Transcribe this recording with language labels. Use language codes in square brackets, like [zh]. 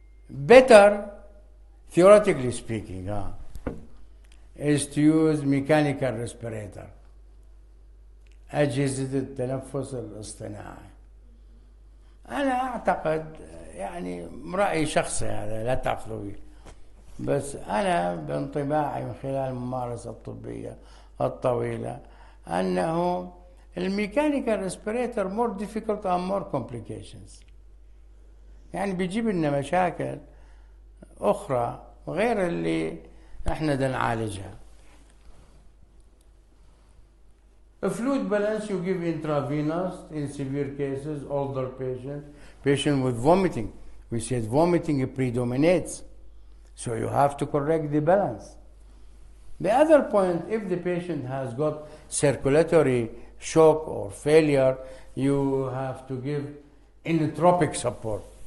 [en] Better, theoretically speaking, is to use mechanical respirator. [ar] أجهزة التنفس الاصطناعي. أنا أعتقد يعني رأي شخصي هذا، لا تأخذوا به، بس أنا بانطباعي من خلال الممارسة الطبية الطويلة أنه الميكانيكال ريسبيريتور [en] more difficult and more complications. [ar] يعني بيجيب لنا مشاكل أخرى غير اللي احنا دا نعالجها. [en] A fluid balance you give intravenous in severe cases, older patient with vomiting. We said vomiting predominates, so you have to correct the balance. The other point, if the patient has got circulatory shock or failure, you have to give inotropic support.